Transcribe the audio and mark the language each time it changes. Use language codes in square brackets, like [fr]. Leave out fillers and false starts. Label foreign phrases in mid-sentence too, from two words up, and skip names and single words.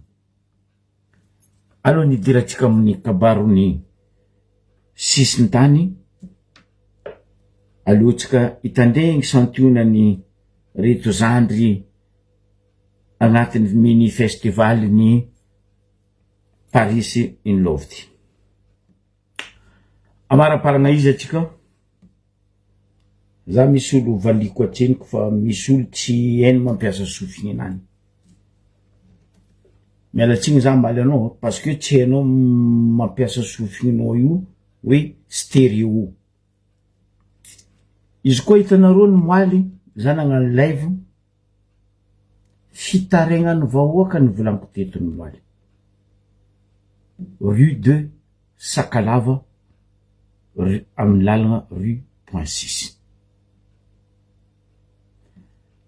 [mg] Aloha nidiratsika amin'ny kabarony sisiny tany, alohatsika hitandregny santionany reto zandry agnatin'ny mini festival ny Paris in Love ty. Amaraparana izy atsika, za misy olo valiko atreniko fa misy olo tsy hainy mampiasa sofiny anany. Mialatsigny za maly anao [fr] parce que [mg] tsy hainao mampiasa sofinao io hoe stéréo. Izy koa hitanareo ny moaly, za nagnano live, fitaregnany vahoaka ny volanko teto ny moaly. Rue de Sakalava, amin'ny lalagna rue Point 6.